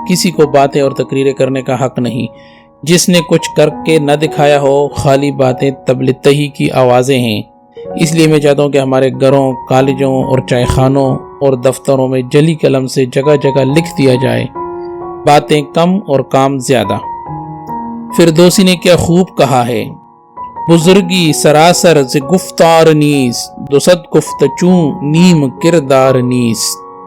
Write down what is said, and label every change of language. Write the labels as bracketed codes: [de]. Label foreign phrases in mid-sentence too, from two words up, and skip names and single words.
[ur] کسی کو باتیں اور تقریریں کرنے کا حق نہیں۔ جس نے کچھ کر کے نہ دکھایا ہو، خالی باتیں تبلتہی کی آوازیں ہیں۔ اس لیے میں چاہتا ہوں کہ ہمارے گھروں، کالجوں اور چائے خانوں اور دفتروں میں جلی قلم سے جگہ جگہ لکھ دیا جائے باتیں کم اور کام زیادہ۔ فردوسی نے کیا خوب کہا ہے، [fa] بزرگی سراسر ز گفتار نیست، دو صد گفت چوں نیم کردار نیست۔